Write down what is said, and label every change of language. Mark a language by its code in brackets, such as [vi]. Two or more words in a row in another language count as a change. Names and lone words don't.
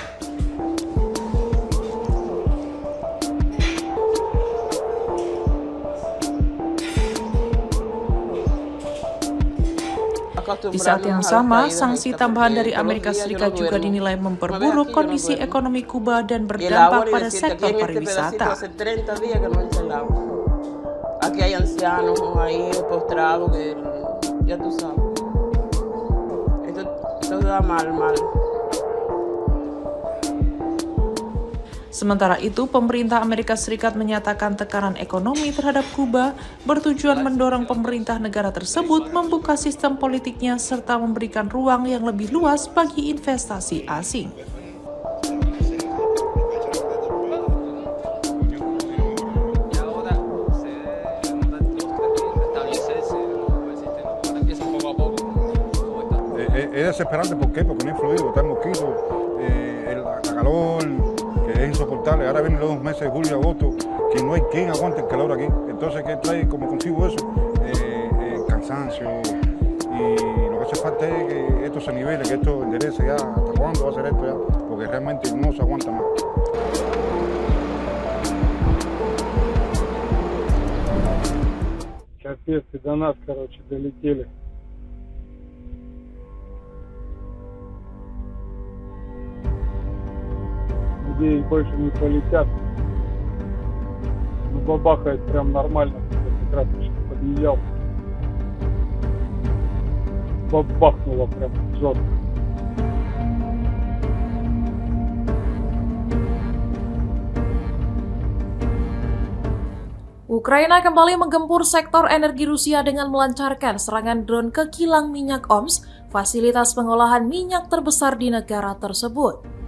[id] Di saat yang sama, sanksi tambahan dari Amerika Serikat juga dinilai memperburuk kondisi ekonomi Kuba dan berdampak pada sektor pariwisata. [es] Aquí hay ancianos ahí postrados que ya tú sabes. Esto da mal. [id] Sementara itu, pemerintah Amerika Serikat menyatakan tekanan ekonomi terhadap Kuba bertujuan mendorong pemerintah negara tersebut membuka sistem politiknya serta memberikan ruang yang lebih luas bagi investasi asing. [es] Es desesperante, ¿por qué? Porque no ha influido, está el mosquito, la calor, que es insoportable. Ahora vienen los 2 meses de julio y agosto, que no hay quien aguante el calor aquí. Entonces, ¿qué trae como consigo eso? Cansancio, y lo que hace falta es que esto se nivele, que esto enderece ya. ¿Hasta cuándo va a ser esto ya? Porque realmente no se aguanta más. [ru] Капец, и до нас, долетели. Где больше не полетят. Ну, бабахает прям нормально. Как раз подъезжал. Бабахнуло прям жестко. [id] Ukraina kembali menggempur sektor energi Rusia dengan melancarkan serangan drone ke kilang minyak Omsk, fasilitas pengolahan minyak terbesar di negara tersebut.